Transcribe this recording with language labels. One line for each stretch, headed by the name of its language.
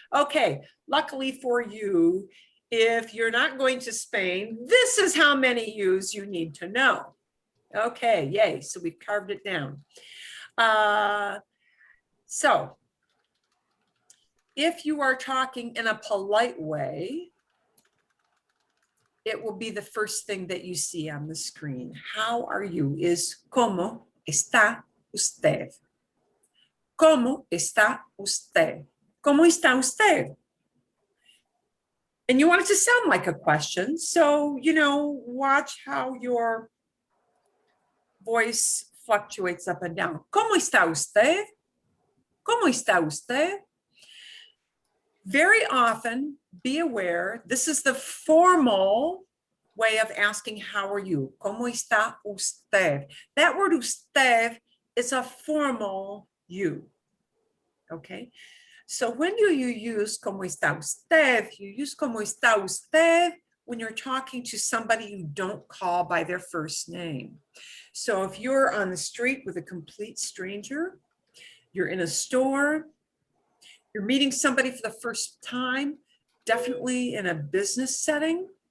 English: Okay, luckily for you, if you're not going to Spain, this is how many yous you need to know. Okay, yay, so we've carved it down. So if you are talking in a polite way, it will be the first thing that you see on the screen. How are you is
Spanish: ¿Cómo está usted? ¿Cómo está usted? ¿Cómo está usted?
English: And you want it to sound like a question. So, watch how your voice fluctuates up and down.
Spanish: ¿Cómo está usted? ¿Cómo está usted?
English: Very often, be aware, this is the formal way of asking, how are you?
Spanish: ¿Cómo está usted?
English: That word usted is a formal you, okay? So when you use
Spanish: ¿Cómo está usted?
English: You use
Spanish: ¿Cómo está usted?
English: When you're talking to somebody you don't call by their first name. So if you're on the street with a complete stranger, you're in a store, you're meeting somebody for the first time, definitely in a business setting.